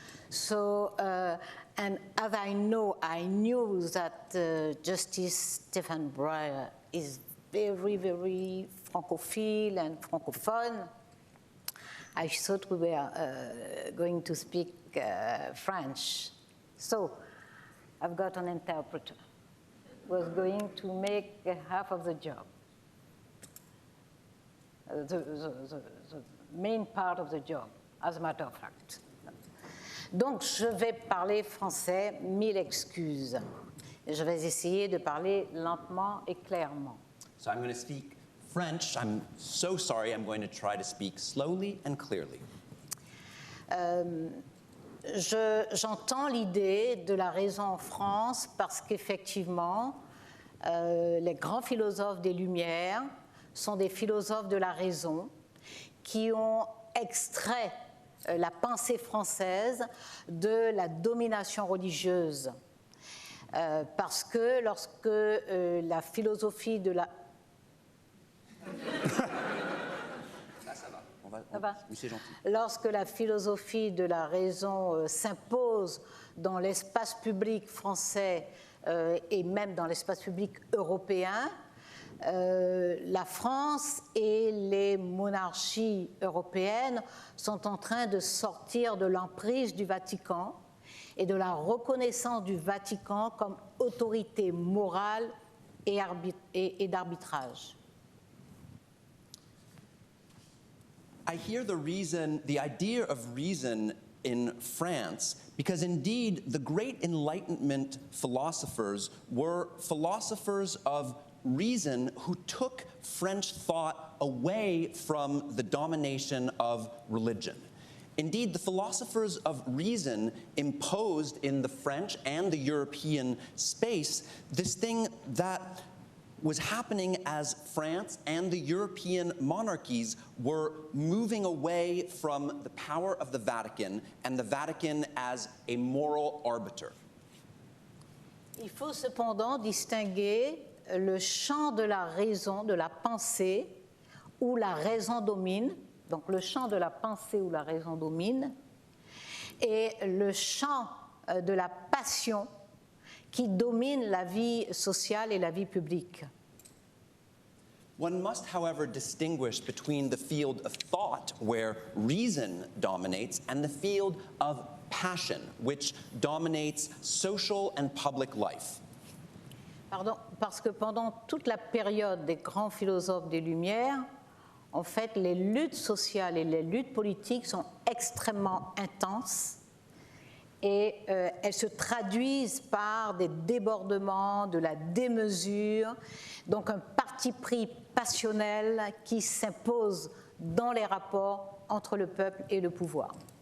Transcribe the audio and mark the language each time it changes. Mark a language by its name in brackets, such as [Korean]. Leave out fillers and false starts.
[English] So, and as I knew that Justice Stephen Breyer is very, very francophile and francophone, I thought we were going to speak French. So I've got an interpreter who was going to make half of the job, the main part of the job, as a matter of fact. [French] Donc, je vais parler français, mille excuses. Je vais essayer de parler lentement et clairement. [English] So I'm going to speak French. I'm so sorry. I'm going to try to speak slowly and clearly. [French] J'entends l'idée de la raison en France parce qu'effectivement, les grands philosophes des Lumières sont des philosophes de la raison qui ont extrait la pensée française de la domination religieuse. Parce que lorsque la philosophie de la... Ça va. Oui, c'est gentil. Lorsque la philosophie de la raison s'impose dans l'espace public français et même dans l'espace public européen, la France et les monarchies européennes sont en train de sortir de l'emprise du Vatican et de la reconnaissance du Vatican comme autorité morale et d'arbitrage. [English] I hear the idea of reason in France, because indeed the great Enlightenment philosophers were philosophers of reason who took French thought away from the domination of religion. Indeed, the philosophers of reason imposed in the French and the European space this thing that was happening as France and the European monarchies were moving away from the power of the Vatican and the Vatican as a moral arbiter. [French] Il faut cependant distinguer le champ de la raison, de la pensée, où la raison domine, donc le champ de la pensée où la raison domine, et le champ de la passion qui domine la vie sociale et la vie publique. [English] One must, however, distinguish between the field of thought, where reason dominates, and the field of passion, which dominates social and public life. [French] Pardon, parce que pendant toute la période des grands philosophes des Lumières, en fait, les luttes sociales et les luttes politiques sont extrêmement intenses et elles se traduisent par des débordements, de la démesure, donc un parti pris passionnel qui s'impose dans les rapports entre le peuple et le pouvoir.